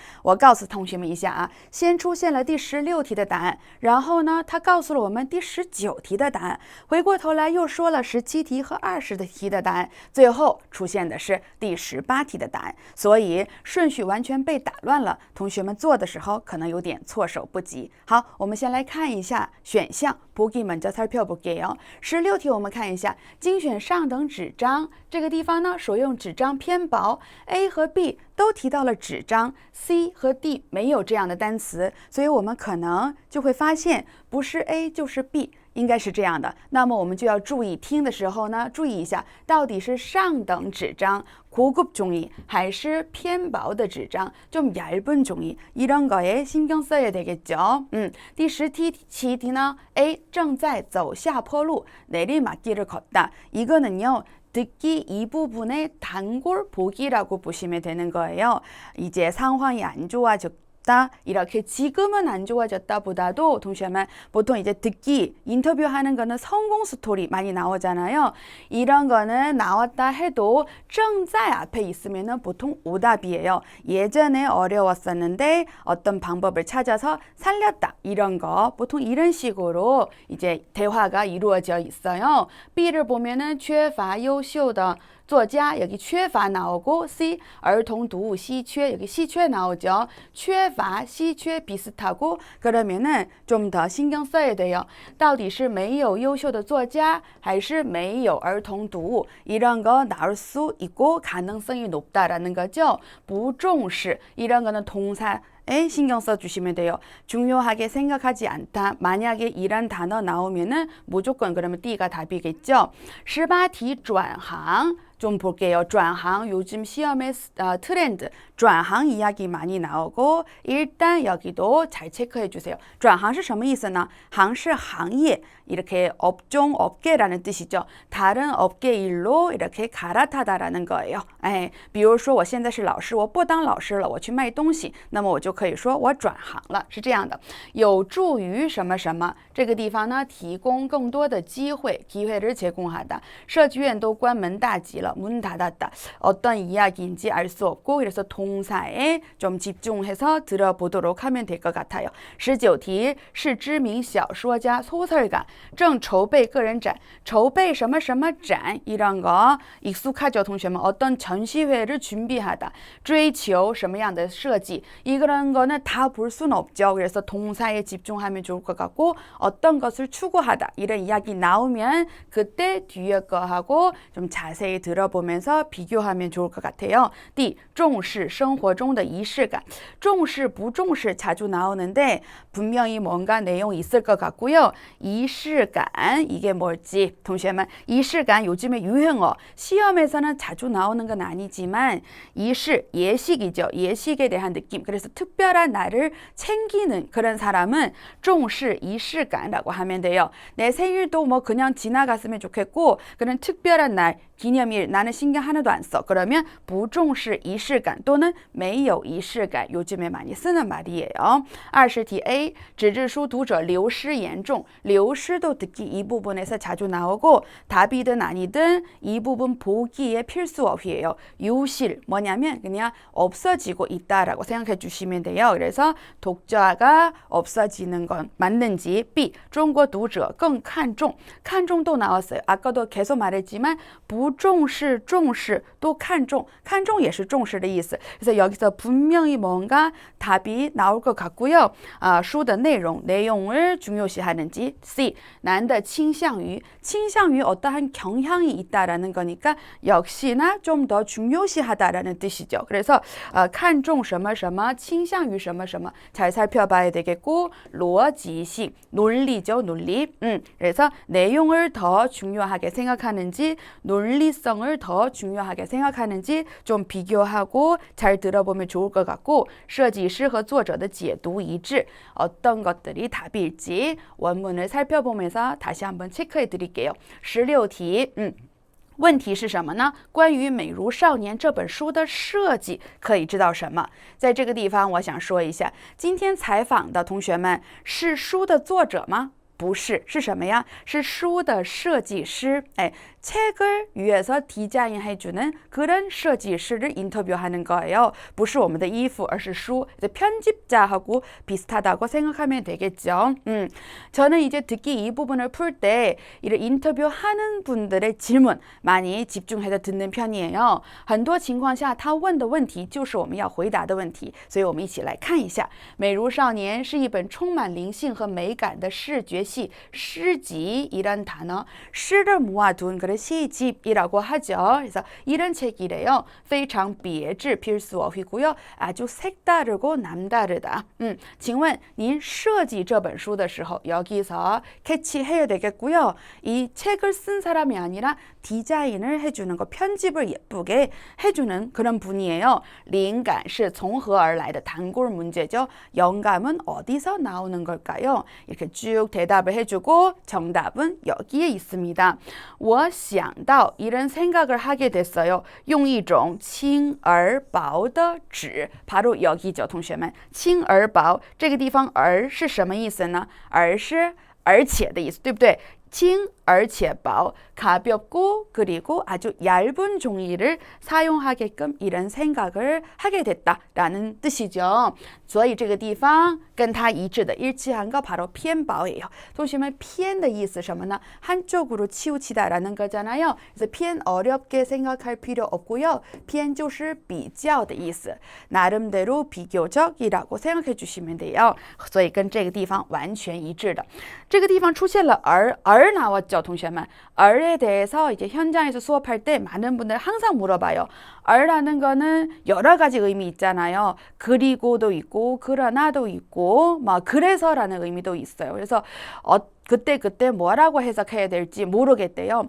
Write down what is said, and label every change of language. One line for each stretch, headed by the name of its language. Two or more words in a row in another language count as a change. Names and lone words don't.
Chinese: 我告诉同学们一下啊，先出现了第16题的答案，然后呢，他告诉了我们第19题的答案，回过头来又说了17题和20题的答案，最后出现的是第18题的答案，所以顺序完全被打乱了。同学们做的时候可能有点措手不及。好，我们先来看一下选项。
Korean: 보기 먼저 살펴볼게요.
Chinese: 16 题我们看一下，精选上等纸张，这个地方呢，所用纸张偏薄 ，A 和 B 都提到了纸张 ，C 和 D 没有这样的单词，所以我们可能就会发现不是 A 就是 B。应该是这样的，那么我们就要注意听的时候呢，注意一下到底是上等纸张
Korean: 고급 종이
Chinese: 还是偏薄的纸张
Korean: 좀 얇은 종이 이런 거에 신경 써야 되겠죠.
Chinese: 第17题呢 A 正在走下坡路
Korean: 내리막길을 걷다 이거는요 듣기 이 부분의 단골 보기라고 보시면 되는 거예요. 이제 상황이 안 좋아졌다 이렇게 지금은 안 좋아졌다 보다도 동시에만 보통 이제 듣기 인터뷰하는 거는 성공 스토리 많이 나오잖아요. 이런 거는 나왔다 해도 正在 앞에 있으면은 보통 오답이에요. 예전에 어려웠었는데 어떤 방법을 찾아서 살렸다 이런 거 보통 이런 식으로 이제 대화가 이루어져 있어요. B를 보면은
Chinese: 缺乏优秀的 作家
Korean: 여기 缺乏 나오고 C
Chinese: 儿童读物稀缺
Korean: 여기 稀缺 나오죠.
Chinese: 缺乏 稀缺
Korean: 비슷하고 그러면은 좀 더 신경 써야 돼요.
Chinese: 到底是没有优秀的作家还是没有儿童读物
Korean: 이런 거 나올 수 있고 가능성이 높다라는 거죠.
Chinese: 不重视
Korean: 이런 거는 동사 에 신경 써주시면 돼요. 중요하게 생각하지 않다. 만약에 이런 단어 나오면은 무조건 그러면 D가 답이겠죠.
Chinese: 18题转行
Korean: 좀 볼게요. 转行 요즘 시험의 트렌드 转行 이야기 많이 나오고 일단 여기도 잘 체크해 주세요.
Chinese: 转行是什么意思呢? 行是行业
Korean: 이렇게 업종, 업계라는 뜻이죠. 다른 업계 일로 이렇게 갈아타다라는 거예요.
Chinese: 比如说我现在是老师我不当老师了我去卖东西那么我就可以说我转行了是这样的有助于什么什么这个地方呢提供更多的机会
Korean: 기회를 제공하다
Chinese: 设计院都关门大吉了
Korean: 문 닫았다 어떤 이야기인지 알 수 없고 그래서 동사에 좀 집중해서 들어보도록 하면 될 것 같아요.
Chinese: 19题是知名小说家 소설가 正筹备个人展筹备什么什么展
Korean: 이런 거 익숙하죠 동시에는 어떤 전시회를 준비하다
Chinese: 追求什么样的设计
Korean: 이런 거는 다 볼 수는 없죠. 그래서 동사에 집중하면 좋을 것 같고 어떤 것을 추구하다 이런 이야기 나오면 그때 뒤에 거하고 좀 자세히 들어보면서 비교하면 좋을 것 같아요.
Chinese: 重视生活中的仪式感重视不重视
Korean: 자주 나오는데 분명히 뭔가 내용이 있을 것 같고요. 仪式感 이게 뭘지 동시에만 仪式感 요즘에 유행어 시험에서는 자주 나오는 건 아니지만 仪式 예식이죠. 예식에 대한 느낌 그래서 특별한 날을 챙기는 그런 사람은
Chinese: 重视仪式感
Korean: 라고 하면 돼요. 내 생일도 뭐 그냥 지나갔으면 좋겠고 그런 특별한 날 기념일 나는 신경 하나도 안 써. 그러면
Chinese: 不重视仪式感
Korean: 또는
Chinese: 没有仪式感
Korean: 요즘에 많이 쓰는 말이에요.
Chinese: 20题 A 纸质书读者流失严重 流失
Korean: 도 듣기 이 부분에서 자주 나오고 답이든 아니든 이 부분 보기에 필수 어휘예요. 유실 뭐냐면 그냥 없어지고 있다라고 생각해 주시면 주시면 돼요. 그래서 독자가 없어지는 건 맞는지.
Chinese: B. 中国读者更看重. 看重
Korean: 도 나왔어요. 아까도 계속 말했지만
Chinese: 不重视重视
Korean: 또 看重.
Chinese: 看重也是重视的意思.
Korean: 그래서 여기서 분명히 뭔가 답이 나올 것 같고요.
Chinese: 书的内容,
Korean: 내용을 중요시하는지. C.
Chinese: 男的倾向于
Korean: 어떠한 경향이 있다라는 거니까 역시나 좀 더 중요시하다라는 뜻이죠. 그래서
Chinese: 看重什么什么倾向于什么什么
Korean: 잘 살펴봐야 되겠고, 逻辑性 논리죠, 논리. 그래서 내용을 더 중요하게 생각하는지 논리성을 더 중요하게 생각하는지 좀 비교하고 잘 들어보면 좋을 것 같고,
Chinese: 设计师和作者的解读一致
Korean: 어떤 것들이 답일지 원문을 살펴보면서 다시 한번 체크해 드릴게요.
Chinese: 16题问题是什么呢？关于《美如少年》这本书的设计可以知道什么？在这个地方我想说一下，今天采访的同学们是书的作者吗？不是，是什么呀？是书的设计师。
Korean: 책을 위해서 디자인해주는 그런 设计师 를 인터뷰하는 거예요.
Chinese: 不是我们的衣服，而是书.
Korean: 편집자하고 비슷하다고 생각하면 되겠죠. 저는 이제 듣기 이 부분을 풀 때 이를 인터뷰하는 분들의 질문 많이 집중해서 듣는 편이에요.
Chinese: 很多情况下他问的问题就是我们要回答的问题，所以我们一起来看一下。《美如少年》是一本充满灵性和美感的视觉系诗集
Korean: 이란 단어, 시를 모아둔 그런 시집이라고 하죠. 그래서 이런 책이래요.
Chinese: 非常别致,
Korean: 필수어휘고요. 아주 색다르고 남다르다.
Chinese: 请问您设计这本书的时候
Korean: 여기서 캐치해야 되겠고요. 이 책을 쓴 사람이 아니라 디자인을 해주는 거, 편집을 예쁘게 해주는 그런 분이에요.
Chinese: 灵感是从何而来的
Korean: 단골 문제죠. 영감은 어디서 나오는 걸까요? 이렇게 쭉 대답을 해주고 정답은 여기에 있습니다.
Chinese: 我想到
Korean: 이런 생각을 하게 됐어요.
Chinese: 用一种轻而薄的纸
Korean: 바로 여기죠,
Chinese: 同学们. 轻而薄这个地方而是什么意思呢？而是而且的意思，对不对？轻而且薄,
Korean: 가볍고 그리고 아주 얇은 종이를 사용하게끔 이런 생각을 하게 됐다라는 뜻이죠.
Chinese: 所以这个地方跟它一致的
Korean: 일치한 거 바로 偏薄예요.
Chinese: 同学们偏的意思什么呢？
Korean: 한쪽으로 치우치다라는 거잖아요. 그래서 偏 어렵게 생각할 필요 없고요.
Chinese: 偏就是比较的意思.
Korean: 나름대로 비교적이라고 생각해 주시면 돼요.
Chinese: 所以跟这个地方完全一致的. 这个地方出现了而 나왔죠, 同学们.
Korean: 얼에 대해서 이제 현장에서 수업할 때 많은 분들 항상 물어봐요. 얼라는 거는 여러 가지 의미 있잖아요. 그리고도 있고, 그러나도 있고, 막 그래서라는 의미도 있어요. 그래서 그때 뭐라고 해석해야 될지 모르겠대요.